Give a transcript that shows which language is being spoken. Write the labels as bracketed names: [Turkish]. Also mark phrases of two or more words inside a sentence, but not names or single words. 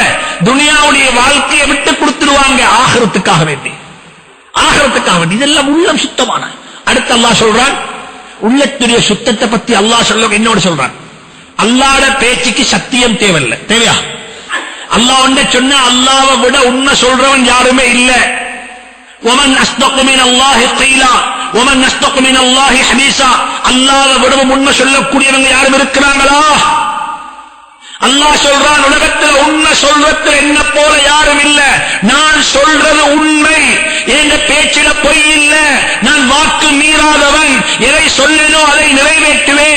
[Tamil] துனியாவுடைய வாழ்க்கையை விட்டு கொடுத்துடுவாங்க ஆகிரத்துக்காக வேண்டி, ஆகிரத்துக்காக வேண்டி. இதெல்லாம் உள்ளம் சுத்தமான. அடுத்து அல்லாஹ் சொல்றான், உள்ளத்துடைய சுத்தத்தை பத்தி அல்லாஹ் சொல்ல என்னோட சொல்றான். அல்லாஹ்ட பேச்சுக்கு சத்தியம் தேவையில்லை. தேவையா? அல்லாஹ் ஒன்றை சொன்னா அல்லாஹ்வை விட உண்மை சொல்றவன் யாருமே இல்ல. [Arabic] ومن أصدق من الله قيلا ومن أصدق من الله حديثا. [Tamil] அல்லாஹ்வை விட உண்மை சொல்லக்கூடியவங்க யாரும் இருக்கிறாங்களா? அல்லாஹ் சொல்றான், உலகத்தில் உண்மை சொல்றது என்ன போல யாரும் இல்ல. நான் சொல்றது உண்மை, என் பேச்சில பொய் இல்ல. நான் வாக்கு மீறாதவன். எதை சொல்லினோ அதை நிறைவேற்றுவேன்.